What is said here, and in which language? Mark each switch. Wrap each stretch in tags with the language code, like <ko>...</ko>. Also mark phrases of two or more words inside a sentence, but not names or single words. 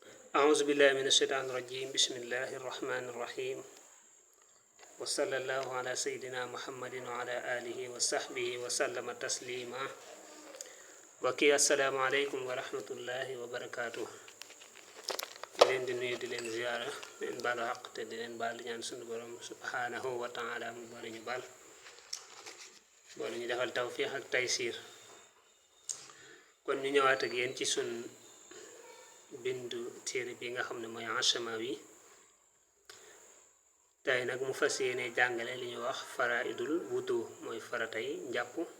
<ar>أعوذ بالله من الشيطان الرجيم بسم الله الرحمن الرحيم وصلى الله على سيدنا محمد وعلى آله وصحبه وسلم تسليما وكي السلام عليكم ورحمة الله وبركاته</ar> <wo>leen di nuyu di leen ziyaara leen baalu xaq te di leen baal ñaan sunu borom</wo> <ar>سبحانه وتعالى</ar> <wo>mu boole ñu baal boole ñu defal tawfiix ak taysiir kon ñu ñëwaat ak yéen ci sun bindu téere bi nga xam ne mooy Ashamawi tey nag mu fas yéene jàngale li ñuy wax</wo> <ar>فرائض الوضوء</ar> <wo>mooy faratay njàpp</wo>